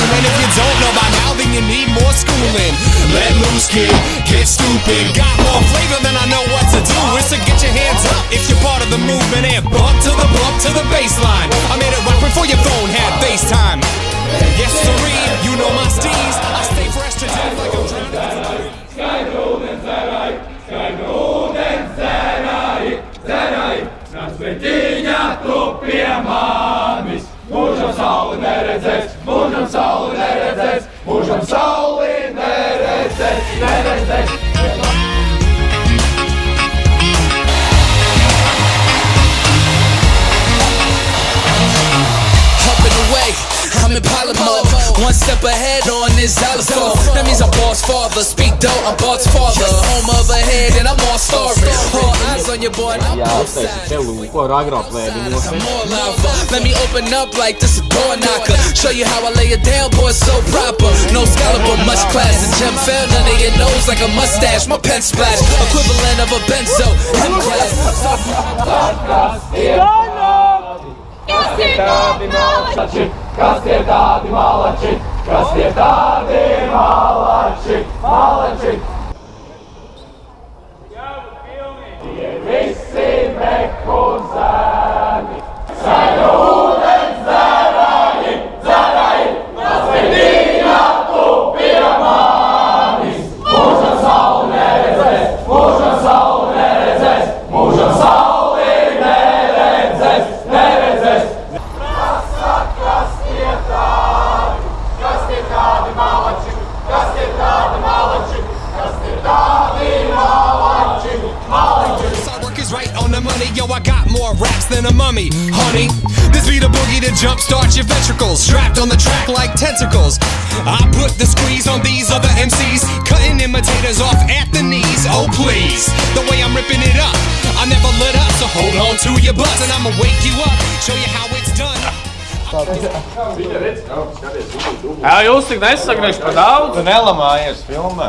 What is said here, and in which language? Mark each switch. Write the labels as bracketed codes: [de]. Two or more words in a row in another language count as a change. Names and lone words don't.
[en] And if you don't know by now, then you need more schooling. Let loose, kid, get stupid. Got more flavor than I know what to do. It's to get your hands up if you're part of the movement. And bump to the baseline. I made it right before your phone had FaceTime. Yes, sirree, you know my steez. I stay fresh to death like I'm drowning. [lv] Skaidrūdens dzerāji, skaidrūdens dzerāji, dzerāji. Nāc svetiņā tu pie manis. Mūžam sauli neredzēs, mūžam sauli neredzēs, mūžam sauli neredzēs, neredzēs. [en] I'm in pilot mode, one step ahead on this xylophone. That means I'm boss father, speak dope, I'm boss father. Home of a head and I'm all starving. All eyes on your boy, I'm outside. I'm more lava. Let me open up like this a door knocker. Show you how I lay it down, boy, so proper. No scalpel, much class. The gem fell under your nose like a mustache. My pen splash, equivalent of a benzo. M-class. [lv] Kas ir tādi malači, kas ir tādi malači, kas ir tādi malači, malači. Tie visi meku zēni, skaidru ūdens dzerāji, dzerāji, nāc svetiņā tu pie manis. Mūžam sauli neredzēs, mūžam sauli neredzēs, mūžam sauli neredzēs, neredzēs. [en] Right on the money, yo, I got more raps than a mummy, honey. This be the boogie to jumpstart your ventricles, strapped on the track like tentacles. I put the squeeze on these other MCs, cutting imitators off at the knees. Oh please, the way I'm ripping it up, I never let up, so hold on to your butts and I'ma wake you up, show you how it's done. [lv] Jā, jūs tik nesagriezat pa daudz? Tu nelamājies filmē.